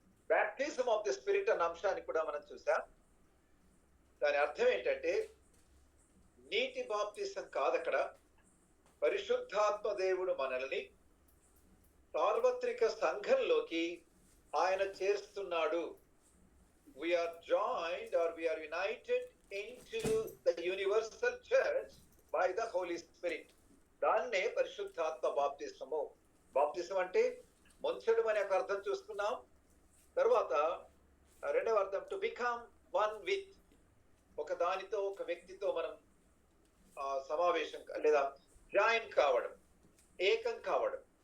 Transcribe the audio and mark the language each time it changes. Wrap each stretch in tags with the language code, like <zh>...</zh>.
<en>baptism of the spirit</en> <te>అన్న అంశాన్ని కూడా మనం చూసాం. దాని అర్థం ఏంటంటే నీటి బాప్తిసం కాదక్కడ. పరిశుద్ధాత్మ దేవుడు మనల్ని సార్వత్రిక సంఘంలోకి ఆయన చేరుస్తున్నాడు.</te> <en>We are joined or we are united into the universal church by the Holy Spirit.</en> <te>దాన్నే పరిశుద్ధాత్మ బాప్తిసము. బాప్తిసం అంటే ముంచడం అనే ఒక అర్థం చూసుకున్నాం. తర్వాత రెండవ అర్థం</te> <en>to become one with,</en> <te>ఒక దానితో ఒక వ్యక్తితో మనం సమావేశం లేదా జాయిన్ కావడం, ఏకం కావడం.</te>